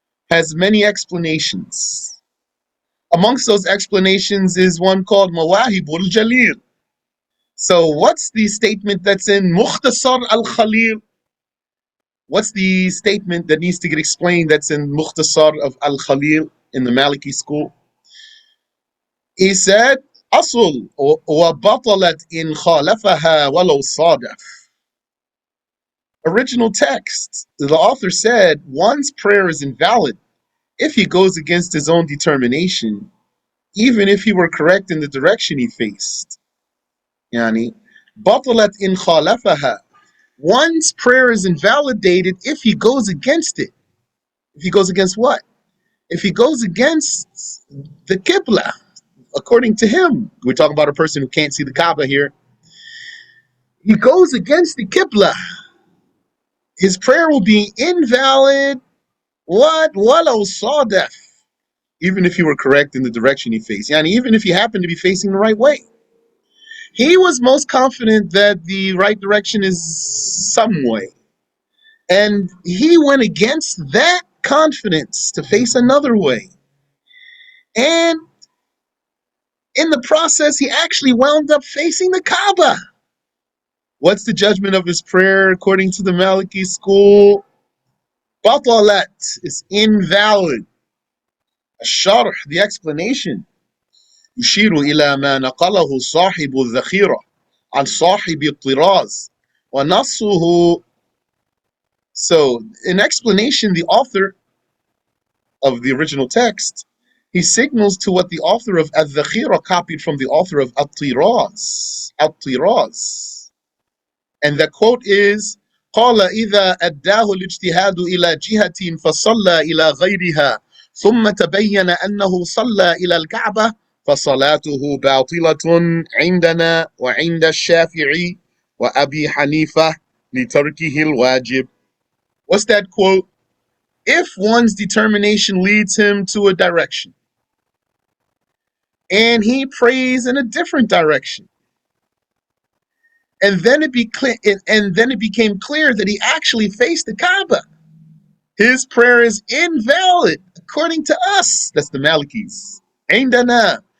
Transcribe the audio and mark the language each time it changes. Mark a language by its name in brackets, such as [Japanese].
[English] Has many explanations. Amongst those explanations is one called Mawahibul Jalil. So what's the statement that's in Mukhtasar al-Khalil? What's the statement that needs to get explained that's in Mukhtasar of al-Khalil in the Maliki school? He said, [Arabic] أصل وبطلت إن خالفها ولو صادف. [English] Original text. The author said, one's prayer is invalid if he goes against his own determination, even if he were correct in the direction he faced. [Arabic] Yani, بطلت إن خالفها. [English] One's prayer is invalidated if he goes against it. If he goes against what? If he goes against the Qiblah, according to him. We're talking about a person who can't see the Kaaba here. He goes against the Qiblah. His prayer will be invalid. What? Walau sadaf. Even if he were correct in the direction he faced. Yani, even if he happened to be facing the right way. He was most confident that the right direction is some way. And he went against that confidence to face another way. And in the process, he actually wound up facing the Kaaba. What's the judgment of his prayer according to the Maliki school? Batalat is invalid. [Arabic] الشرح, [English] the explanation. [Arabic] يشير إلى ما نقله صاحب الذخيرة عن صاحب الطراز ونصه. [English] So, in explanation, the author of the original text, he signals to what the author of Al-Dhakhira copied from the author of Al-Tiraz. Al-Tiraz. And the quote is, [Arabic] قال إذا أداه الاجتهاد إلى جهة فصلى إلى غيرها ثم تبين أنه صلى إلى الكعبة فصلاته باطلة عندنا وعند الشافعي وأبي حنيفة لتركه الواجب. [English] What's that quote? If one's determination leads him to a direction and he prays in a different direction, and then it became clear that he actually faced the Kaaba, his prayer is invalid according to us. That's the Malikis. Aindana.